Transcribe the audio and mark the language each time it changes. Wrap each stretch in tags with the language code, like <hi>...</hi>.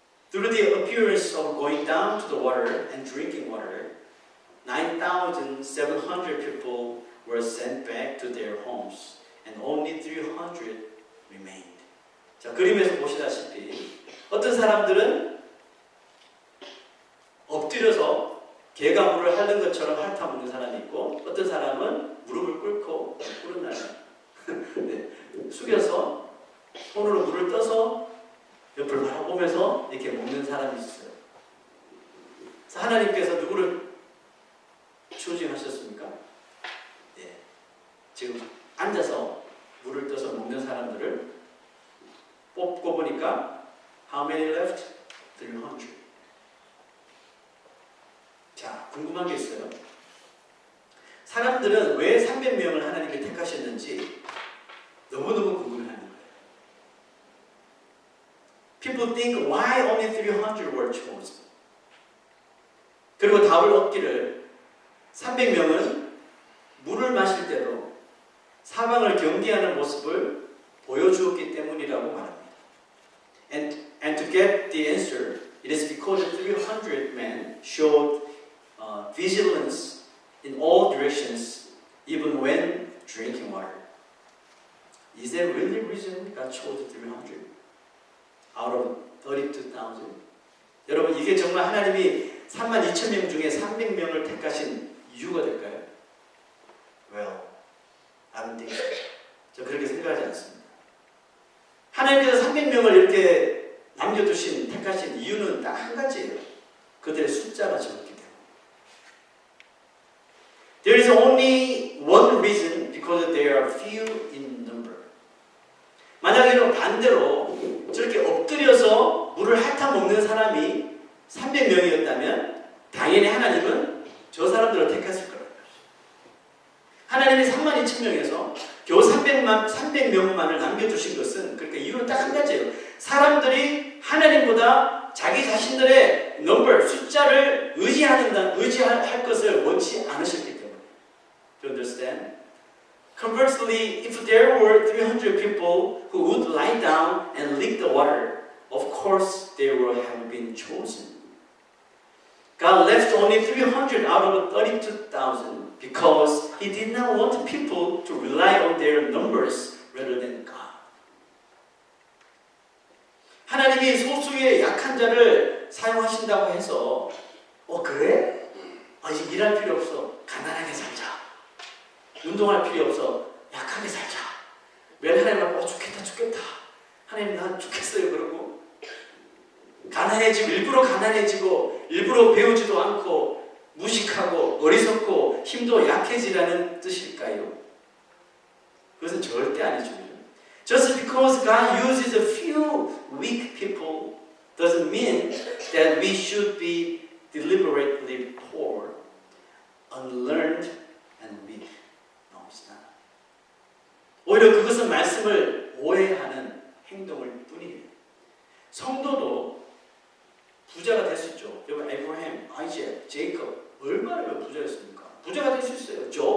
<en>Through the appearance of going down to the water and drinking water, 9,700 people were sent back to their homes, and only 300 remained.</en> <ko>자, 그림에서 보시다시피 어떤 사람들은 엎드려서 개가 물을 핥는 것처럼 핥아먹는 사람이 있고 어떤 사람은 무릎을 꿇고 꿇은 날에 네, 숙여서 손으로 물을 떠서 옆을 바라보면서 이렇게 먹는 사람이 있어요. 그래서 하나님께서 누구를 추징하셨습니까? 네, 지금 앉아서 물을 떠서 먹는 사람들을 뽑고 보니까</ko> <en>How many left?</en> <ko>300. 자, 궁금한 게 있어요. 사람들은 왜 300명을 하나님께 택하셨는지 너무너무 궁금해하는 거예요.</ko> <en>People think why only 300 were chosen?</en> <ko>그리고 답을 얻기를 300명은 물을 마실 때도 사방을 경계하는 모습을 보여주었기 때문이라고 말합니다.</ko> <en>And to get the answer, it is because the 300 men showed vigilance in all directions, even when drinking water. Is there really a reason God chose 300 out of 32,000?</en> <ko>여러분, 이게 정말 하나님이 32,000명 중에 300명을 택하신 이유가 될까요?</ko> <en>Well, I don't think so.</en> <ko>저 그렇게 생각하지 않습니다. 하나님께서 300명을 이렇게 남겨두신, 택하신 이유는 딱 한 가지예요. 그들의 숫자가 적기 때문에.</ko> <en>There is only one reason, because they are few in number.</en> <ko>만약에 반대로 저렇게 엎드려서 물을 핥아먹는 사람이 300명이었다면 당연히 하나님은 저 사람들을 택했을 거예요. 하나님이 32,000명에서 겨우 300명만을 남겨주신 것은, 그러니까 이유는 딱 한 가지예요. 사람들이 하나님보다 자기 자신들의 숫자를 의지할 것을 원치 않으셨기 때문에.</ko> <en>Do you understand? Conversely, if there were 300 people who would lie down and lick the water, of course they would have been chosen. God left only 300 out of 32,000 because He did not want people to rely on their numbers rather than God.</en> <ko>하나님이 소수의 약한 자를 사용하신다고 해서 그래? 이제 일할 필요 없어. 가난하게 살자. 운동할 필요 없어. 약하게 살자. 매일 하나님 앞에 죽겠다. 하나님 난 죽겠어요. 그러고 가난해지고 일부러 가난해지고 일부러 배우지도 않고 무식하고 어리석고 힘도 약해지라는 뜻일까요? 그것은 절대 아니죠.</ko> <en>Just because God uses a few weak people doesn't mean that we should be deliberately poor, unlearned, and weak. No, it's not.</en> <ko>오히려 그것은 말씀을 오해하는 행동일 뿐이에요. 성도도 부자가 될 수 있죠. 여러분, 에브라임, 아이작, 제이콥 얼마나 부자였습니까? 부자가 될 수 있어요.</ko>